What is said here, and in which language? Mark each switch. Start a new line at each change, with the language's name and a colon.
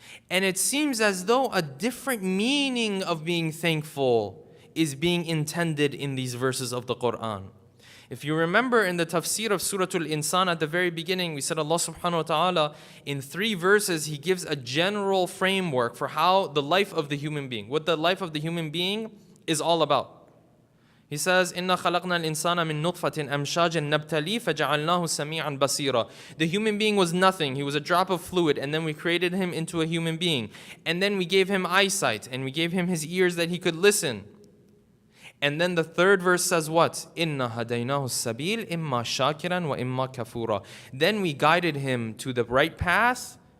English: And it seems as though a different meaning of being thankful is being intended in these verses of the Quran. If you remember in the tafsir of Surah Al-Insan at the very beginning, we said Allah subhanahu wa ta'ala, in 3 verses, He gives a general framework for how the life of the human being, what the life of the human being is all about. He says,
Arabic: إِنَّا خَلَقْنَا الْإِنسَانَ مِن نُطْفَةٍ أَمْشَاجٍ نَبْتَلِي فَجَعَلْنَاهُ سَمِيعًا بَصِيرًا.
English: The human being was nothing. He was a drop of fluid, and then we created him into a human being. And then we gave him eyesight, and we gave him his ears that he could listen. And then the 3rd verse says what?
Arabic: إِنَّا هَدَيْنَاهُ السَّبِيلِ إِمَّا شَاكِرًا وَإِمَّا كَفُورًا.
English: Then we guided him to the right path.